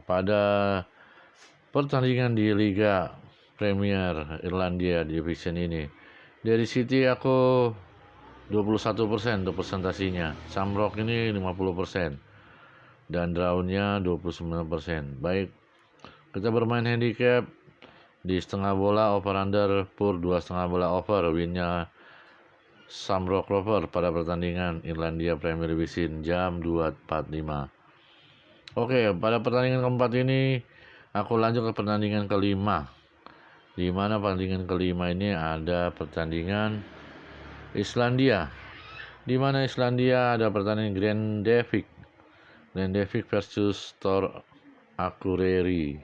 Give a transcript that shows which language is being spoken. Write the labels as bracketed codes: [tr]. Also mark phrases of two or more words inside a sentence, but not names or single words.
[id] Pada pertandingan di Liga Premier Irlandia Division ini, Derry City aku 21% untuk persentasinya. Shamrock ini 50% dan draw-nya 29%. Baik, kita bermain handicap di setengah bola [en] over under [id] pur 2,5 bola over, winnya Shamrock Rovers pada pertandingan Irlandia Premier Division jam 2.45. Oke, pada pertandingan keempat ini aku lanjut ke pertandingan kelima, di mana pertandingan kelima ini ada pertandingan Islandia, di mana Islandia ada pertandingan Grandavik versus Thor Akureyri.